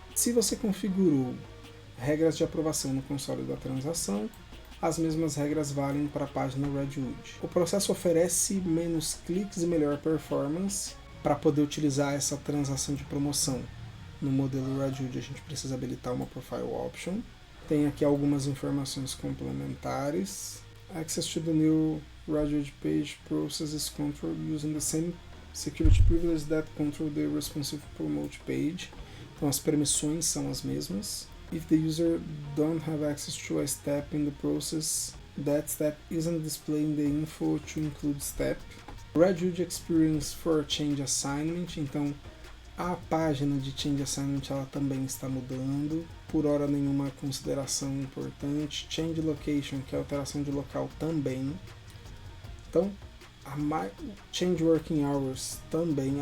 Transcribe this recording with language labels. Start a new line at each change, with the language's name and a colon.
Portuguese: Se você configurou regras de aprovação no console da transação, as mesmas regras valem para a página Radwood. O processo oferece menos cliques e melhor performance. Para poder utilizar essa transação de promoção no modelo Radwood, a gente precisa habilitar uma Profile Option. Tem aqui algumas informações complementares.
English: Access to the new Radwood page process is controlled using the same security privilege that control the responsive promote page.
Portuguese: Então as permissões são as mesmas.
English: If the user don't have access to a step in the process, that step isn't displaying the info to include step.
Portuguese: Radwood Experience for Change Assignment, então a página de Change Assignment ela também está mudando. Por hora nenhuma consideração importante. Change Location, que é a alteração de local também. Então, Change Working Hours também.